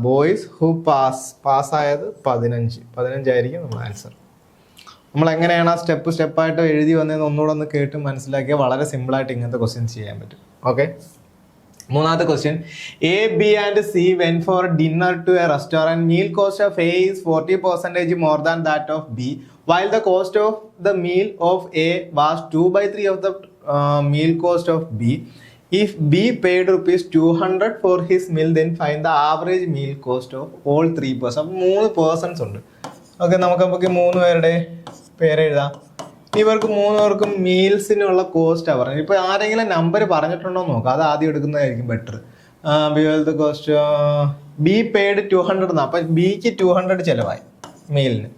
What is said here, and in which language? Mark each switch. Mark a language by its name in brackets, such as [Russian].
[Malayalam] Boys who പാസ്സായത് 15 ആയിരിക്കും നമ്മുടെ answer. നമ്മൾ എങ്ങനെയാണ് ആ സ്റ്റെപ്പായിട്ട് എഴുതി വന്നതെന്ന് ഒന്നുകൂടെ ഒന്ന് കേട്ട് മനസ്സിലാക്കിയാൽ വളരെ സിമ്പിളായിട്ട് ഇങ്ങനത്തെ ക്വസ്റ്റ്യൻസ് ചെയ്യാൻ പറ്റും. ഓക്കെ, മൂന്നാമത്തെ question. [English] A, B and C went for dinner to a restaurant. Meal cost of A is 40% more than that of B, while the cost of the meal of A was 2/3 of the meal cost of B. If B paid ₹200 for his meal, then find the average meal cost of all 3 persons. [Malayalam] 3 persons ഉണ്ട്. Okay, നമുക്ക് 3 പേരുടെ പേരെഴുതാം. ഇവർക്ക് 3 പേർക്കും മീൽസിനുള്ള കോസ്റ്റാണ് പറഞ്ഞത്. ഇപ്പോൾ ആരെങ്കിലും number പറഞ്ഞിട്ടുണ്ടോ എന്ന് നോക്കാം, അത് ആദ്യം എടുക്കുന്നതായിരിക്കും ബെറ്റർ. കോസ്റ്റ് ബി പെയ്ഡ് 200 എന്നാണ്. അപ്പം ബിക്ക് 200 ചിലവായി മീലിന്.